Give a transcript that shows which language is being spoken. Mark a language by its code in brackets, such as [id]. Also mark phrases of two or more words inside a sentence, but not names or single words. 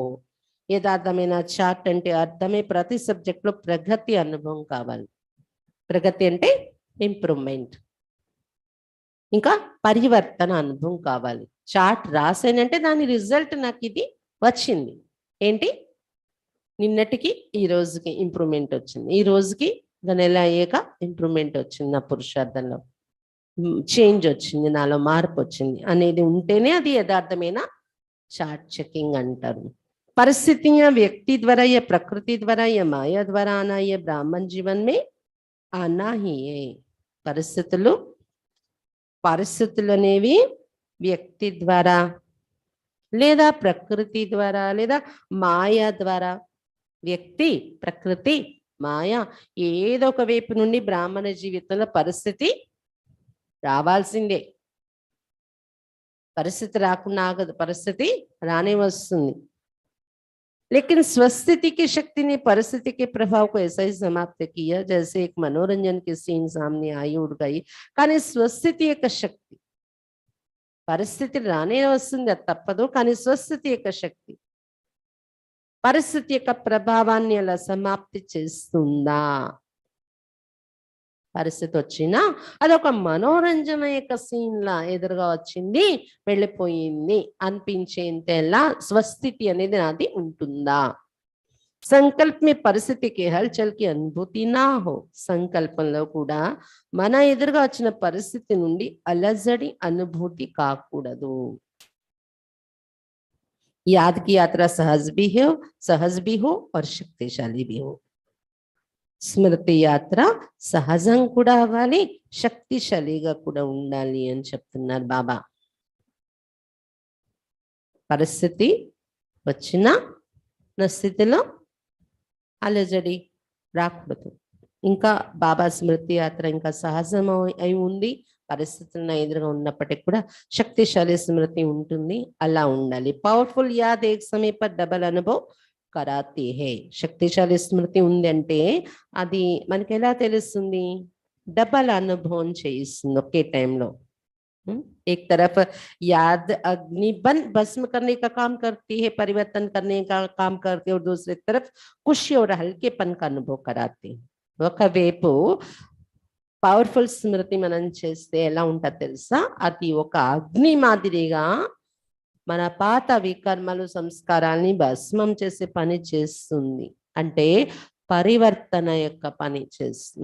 [te] యథార్థమైన చాట్ అంటే అర్థమే ప్రతి సబ్జెక్ట్ లో ప్రగతి అనుభవం కావాలి ప్రగతి అంటే ఇంప్రూవ్మెంట్ ఇంకా పరివర్తన అనుభవం కావాలి చాట్ రాసానంటే దాని రిజల్ట్ నాకు ఇది వచ్చింది ఏంటి నిన్నటికి ఈ రోజుకి ఇంప్రూవ్మెంట్ వచ్చింది ఈ రోజుకి నెల అయ్యాక ఇంప్రూవ్మెంట్ వచ్చింది నా పురుషార్థంలో చేంజ్ వచ్చింది నాలో మార్పు వచ్చింది అనేది ఉంటేనే అది యథార్థమైన చార్ట్ చెకింగ్ అంటారు. [hi] परिस्थितियां व्यक्ति द्वारा या प्रकृति द्वारा या माया द्वारा आना ये ब्राह्मण जीवन में आना ही है. [te] పరిస్థితులు అనేవి వ్యక్తి ద్వారా లేదా ప్రకృతి ద్వారా లేదా మాయా ద్వారా, వ్యక్తి, ప్రకృతి, మాయ ఏదో ఒక వైపు నుండి బ్రాహ్మణ జీవితంలో పరిస్థితి రావాల్సిందే. పరిస్థితి రాకుండా ఆగదు, పరిస్థితి రానే వస్తుంది. [hi] लेकिन स्वस्थिति की शक्ति ने परिस्थिति के प्रभाव को ऐसा ही समाप्त किया जैसे एक मनोरंजन की सीन सामने आई उड़ गई. [te] కానీ స్వస్థితి యొక్క శక్తి, పరిస్థితి రానే వస్తుంది, అది తప్పదు. కానీ స్వస్థితి యొక్క శక్తి పరిస్థితి యొక్క ప్రభావాన్ని అలా సమాప్తి చేస్తుందా? పరిస్థితి వచ్చినా అదొక మనోరంజన యొక్క సీన్ లా ఎదురుగా వచ్చింది, వెళ్ళిపోయింది అనిపించేంతలా స్వస్థితి అనేది నాది ఉంటుందా? [hi] సంకల్ప में परिस्थिति के हलचल की अनुभूति ना हो. [te] సంకల్పంలో కూడా మన ఎదురుగా వచ్చిన పరిస్థితి నుండి అలజడి అనుభూతి కాకూడదు. [hi] याद की यात्रा सहज भी हो और शक्तिशाली भी हो. [te] స్మృతి యాత్ర సహజం కూడా అవ్వాలి, శక్తిశాలిగా కూడా ఉండాలి అని చెప్తున్నారు బాబా. పరిస్థితి వచ్చిన స్థితిలో అలజడి రాకూడదు. ఇంకా బాబా స్మృతి యాత్ర ఇంకా సహజం అయి ఉంది, పరిస్థితులను ఎదురుగా ఉన్నప్పటికీ కూడా శక్తిశాలి స్మృతి ఉంటుంది, అలా ఉండాలి. [hi] पावरफुल याद एक समय पर डबल अनुभव कराती है. [te] శక్తిశాలి స్మృతి ఉంది అంటే అది మనకి ఎలా తెలుస్తుంది? డబల్ అనుభవం చేయిస్తుంది ఒకే టైంలో. [hi] एक तरफ याद अग्नि बन भस्म करने का काम करती है, परिवर्तन करने का काम करती है, और दूसरी तरफ खुशी और हल्केपन का अनुभव कराती है. [te] ఒకవైపు పవర్ఫుల్ స్మృతి మనం చేస్తే ఎలా ఉంటుందో తెలుసా? అది ఒక అగ్ని మాదిరిగా మన పాత వికర్మలు సంస్కారాల్ని భస్మం చేసే పని చేస్తుంది. అంటే పరివర్తన యొక్క పని చేస్తుంది.